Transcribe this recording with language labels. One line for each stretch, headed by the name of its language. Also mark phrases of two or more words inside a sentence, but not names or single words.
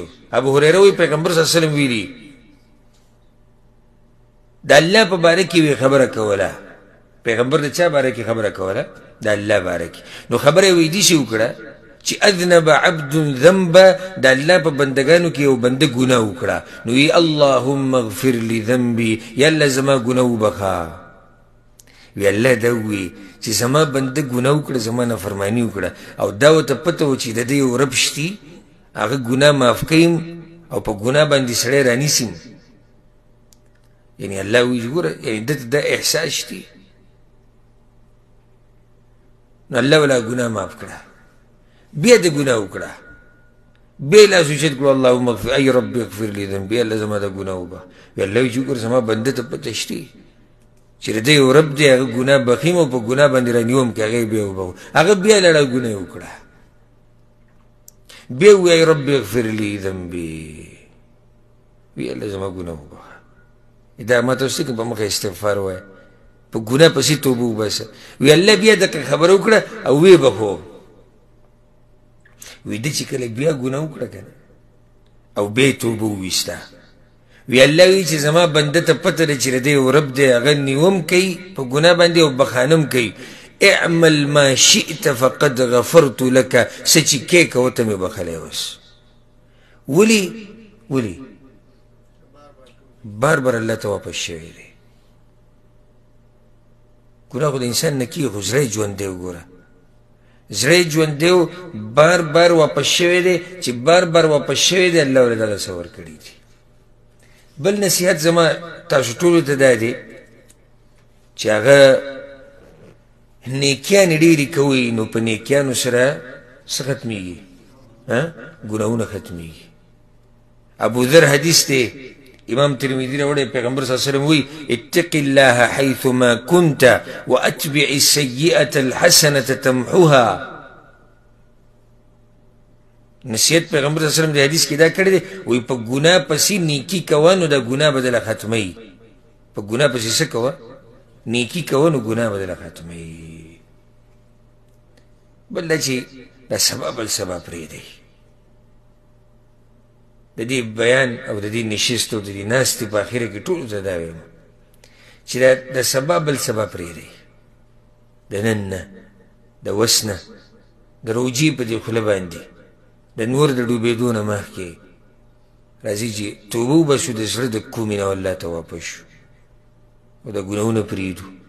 Pashto: ابو هریره وایي پیغمبر صلی الله علیه وسلم ویلي د الله په باره کې وی خبره کوله. پیغمبر د چا باره کې خبره کوله؟ د الله باره کې. نو خبره یې داسې وکړه چې
Arabic: اذنب عبد ذنبا،
Pashto: د الله په بندګانو کې یو بنده ګناه وکړه، نو وی
Arabic: اللهم اغفر لي ذنبي،
Pashto: یا الله زما ګناه وبخه. وی الله دا وی چې زما بنده ګناه وکړه، زما نافرماني وکړه، او دا ورته پته و چې د ده یو رب شتي، هغه ګناه معاف کړم او په ګناه باندې سړی رانیسم. یعنې الله وی ګوره، یعنې ده ته دا احساس شتي. نو الله ولا ګناه معاف کړه بیا د ګناه وکړه بیا لاس اوچت کړو
Arabic: اللهم اغفر ای رب اغفر لي ذنبي
Pashto: الله زما د ګناه وبخ وی الله وی چې ګوره زما بنده ته پته شته چې د یو رب دی هغه ګناه بخیم او په ګناه باندې رانیوم کې هغه بیا وبخ هغه بیا لړه ګناه وکړه بیا وی
Arabic: ای رب اغفر لي ذنبي
Pashto: وی الله زما ګناه وبخ دا ما تاسو ته په مخه استغفار وای په ګناه پسې توبه وباسه وی الله بیا د خبر وکړه او وی بخو وی د چې کله بیا ګناه وکړه کنه او بیا توبه وویسته وی الله وی چې زما بنده ته پته ده چې د یو رب دی هغه نیوم کوي په ګناه باندې او بخانم کوي
Arabic: اعمل ما شئت فقد غفرت لك
Pashto: څه چې کې کوه ته مې بخلی اوس ولې بار بار الله ته واپس شوی دی ګناه خو د انسان نه کېږي خو زړه یې ژوندی وګوره زړه یې ژوندی و بار بار واپس شوی دی چې بار بار واپس شوی دی الله ورله دغه څه ورکړي دي بل نصیحت زما تاسو ټولو ته دا دی چې هغه نیکیانې ډېرې کوئ نو په نیکیانو سره څه ختمېږي ګناهونه ختمېږي ابو ذر حدیث دی امام ترمذی راوړی پیغمبر صلی الله علیه وسلم وی
Arabic: اتق الله حيثما كنت واتبع السيئه الحسنه تمحوها
Pashto: نصیحت پیغمبر صلی الله علیه وسلم د حدیث کې دا کړی دی وی په ګناه پسې نیکی کوه نو د ګناه بدله ختموي په ګناه پسې څه کوه نیکی کوه نو ګناه بدله ختموي بل دا چې دا سبا بل سبا پرېږدئ د دې بیان او د دې نشست او د دې ناستې په اخره کې ټولو ته دا وایم چې د سبا بل سبا پرېږدئ د نن نه د وس نه د روجي په دې خوله باندې د نور د ډوبېدو نه مخکې راځي چې توبه وباسو د زړه د کومې نه الله ته واپس شو او د ګناهونه پرېږدو